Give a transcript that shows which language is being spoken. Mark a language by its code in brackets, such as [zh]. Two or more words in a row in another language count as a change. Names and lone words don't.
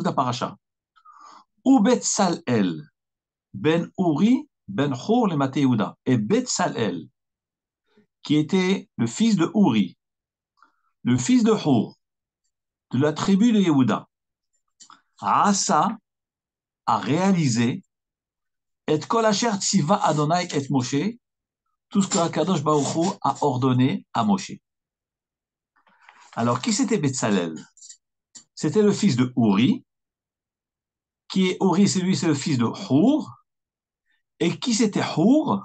[fr] la paracha, ou [he] בצלאל בן אורי בן חור למטה יהודה, [fr] et Betzalel, qui était le fils de Uri, le fils de Hur, de la tribu de Yehuda, Asa a réalisé et [he] כל אשר צוה אדני את משה, [fr] tout ce que [he] הקדוש ברוך הוא [fr] a ordonné à Moshe. Alors, qui c'était Betzalel? C'était le fils de Uri, qui est Uri, c'est le fils de Hur, et qui c'était Hur?